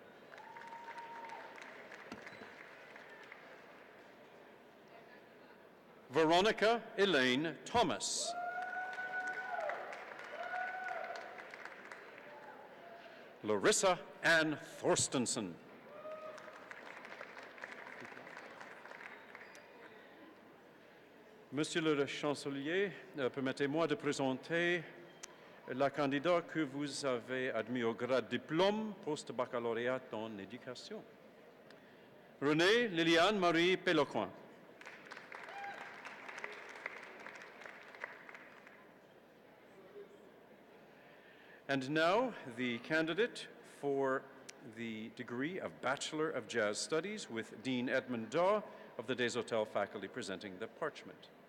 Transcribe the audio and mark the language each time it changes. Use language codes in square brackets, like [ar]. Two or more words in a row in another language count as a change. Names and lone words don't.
[en] Veronica Elaine Thomas. Larissa Ann Thorstensen. [fr] Monsieur le Chancelier, permettez-moi de présenter la candidate que vous avez admis au grade diplôme post-baccalauréat en éducation. Renée Liliane Marie Péloquin. [en] And now, the candidate for the degree of Bachelor of Jazz Studies with Dean Edmund Daw of the Des Hôtels faculty presenting the parchment.